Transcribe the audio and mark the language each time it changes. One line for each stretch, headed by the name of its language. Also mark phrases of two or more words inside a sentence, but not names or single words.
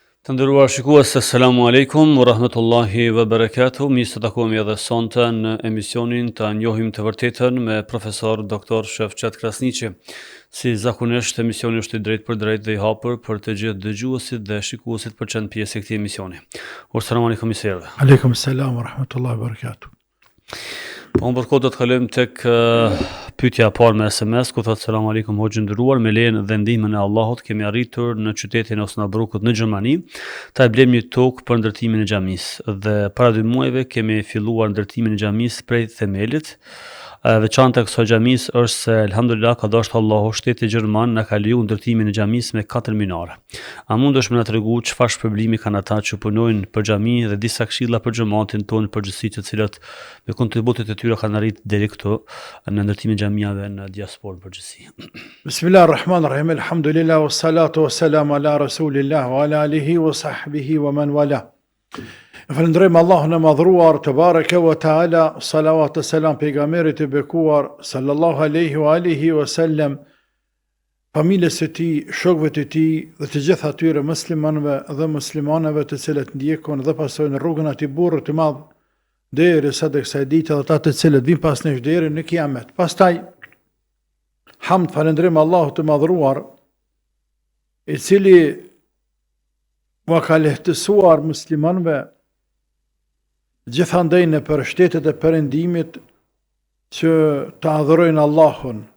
Albanian: Të nderuar shikues,
Arabic: السلام عليكم ورحمة الله وبركاته.
Albanian: Mirë se takohemi edhe sonte në emisionin Ta njohim të vërtetën me profesor Dr. Shefqet Krasniqi. Si zakonisht, emisioni është i drejtë për drejtë dhe i hapur për të gjithë dëgjuesit dhe shikuesit për çën pjesë e këtij emisioni.
Arabic: السلام عليكم misere. عليكم السلام ورحمة الله وبركاته.
Albanian: Po unë përkohë do të kalojmë tek pyetja e parë me SMS, ku thotë
Arabic: سلام عليكم
Albanian: hoxhë nderuar, me lejen dhe ndihmën e Allahut kemi arritur në qytetin e Osnabrukut në Gjermani ta blejmë një tokë për ndërtimin e xhamisë dhe para 2 muajve kemi filluar ndërtimin e xhamisë prej themelit. Veçanta e kësaj xhamisë është se elhamdulillah ka dashur Allahu shteti gjerman na ka leju ndërtimin e xhamisë me 4 minare. A mundesh më na tregu çfarë shpërblimi kanë ata që punojnë për xhami dhe disa këshilla për xhamatin tonë përgjithësi të cilat me kontributet e tyre kanë arritur deri këtu në ndërtimin e xhamiave në diasporë përgjithësi.
Arabic: بسم الله الرحمن الرحيم الحمد لله والصلاة والسلام على رسول الله وعلى آله وصحبه ومن والاه.
Albanian: Falënderojmë Allahun e madhruar
Arabic: تبارك وتعالى,
Albanian: salavat e selam pejgamberit e bekuar
Arabic: صلى الله عليه وعلى آله وسلم,
Albanian: familjes së tij, shokëve të tij dhe të gjithë atyre muslimanëve dhe muslimanëve të cilët ndjekon dhe pasojnë rrugën e atij burrit të madh derisa të kësaj dite dhe ata të cilët vijnë pas nesh deri në kiamet. Pastaj hamd falënderim Allahut të madhruar, i cili u ka lehtësuar muslimanëve gjithandej në për shtetet e perëndimit që të adhurojnë Allahun